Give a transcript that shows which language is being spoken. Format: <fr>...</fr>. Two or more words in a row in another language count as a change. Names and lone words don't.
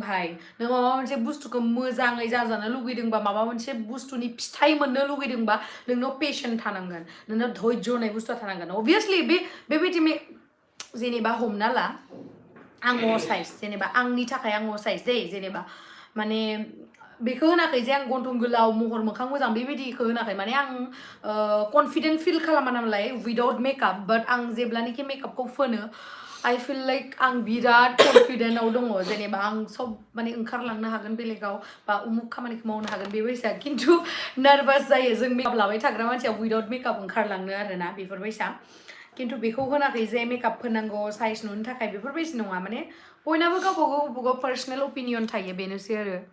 <brx>भाई नों माबा मोनसे बुस्थुखौ मोजाङै जाजानो लुगैदोंबा माबा मोनसे बुस्थुनि फिथाइ मोननो लुगैदोंबा नोंनाव पेशन थानांगोन नोंनाव धैर्य होननाय बुस्थुआ थानांगोन अबभियासलि बेबायदि जेनेबा हमना ला आं अ साइज जेनेबा आंनि थाखाय आं अ साइज दे जेनेबा माने बेखौ होनाखै जे आं गन्थं गोलाव महर मोखां मोजां बेबायदिखौ होनाखै माने आं</brx> <en>confident feel</en> <brx>खालामा नालाय</brx> <en>without makeup</en> <brx>बाट आं जेब्लानाखि मेकआपखौ फोनो</brx> <en>I feel like</en> <brx>आं बिराद कनफिडेन्टआव दङ जेनेबा आं सब माने ओंखारलांनो हागोन बेलेगाव बा उमुक खामानिखौ मावनो हागोन बेबायसा खिन्थु नार्भास जायो जों मेकआप लाबाय थाग्रा मानसिया</brx> <en>without makeup</en> <brx>ओंखारलांनो आरोना बेफोरबायसा खिन्थु बेखौ होनाखै जे मेकआप फोनांगौ साइज नुनो थाखाय बेफोरबायदि नङा माने बयनाबो गावबागाव</brx> <en>personal opinion</en> <brx>थायो बेनोसै आरो</brx>